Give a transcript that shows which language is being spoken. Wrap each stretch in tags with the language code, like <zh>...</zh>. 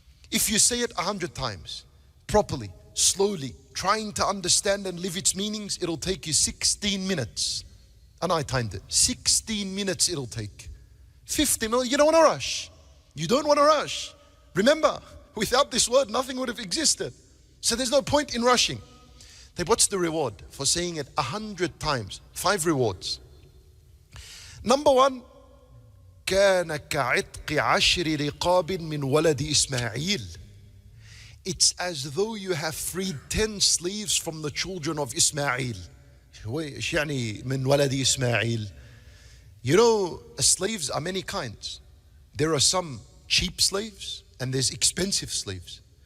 <en>If you say it 100 times, properly, slowly, trying to understand and live its meanings, it'll take you 16 minutes. And I timed it. 16 minutes it'll take. 50 minutes, you don't want to rush. You don't want to rush. Remember, without this word, nothing would have existed. So there's no point in rushing. Then what's the reward for saying it 100 times? 5 rewards. Number 1,</en> <ar>كان كعتق 10 رقاب من ولد إسماعيل.</ar> <en>It's as though you have freed 10 slaves from the children of Ismail.</en> <ar>إيش يعني من ولد إسماعيل?</ar> <en>You know, slaves are many kinds. There are some cheap slaves and there's expensive slaves.</en>